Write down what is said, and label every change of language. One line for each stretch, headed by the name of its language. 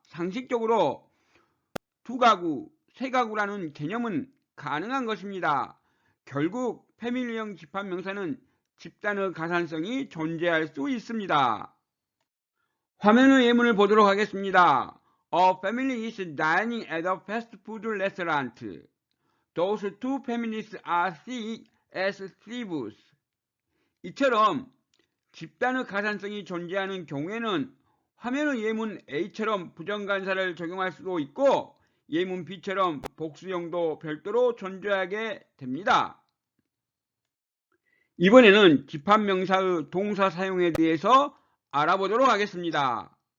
Korean: 상식적으로 두 가구, 세 가구라는 개념은 가능한 것입니다. 결국 패밀리형 집합명사는 집단의 가산성이 존재할 수 있습니다. 화면의 예문을 보도록 하겠습니다.
English: A family is dining at a fast food restaurant. Those two families are seen as thieves.
Korean: 이처럼 집단의 가산성이 존재하는 경우에는 화면의 예문 A처럼 부정관사를 적용할 수도 있고 예문 B처럼 복수형도 별도로 존재하게 됩니다. 이번에는 집합명사의 동사 사용에 대해서 알아보도록 하겠습니다.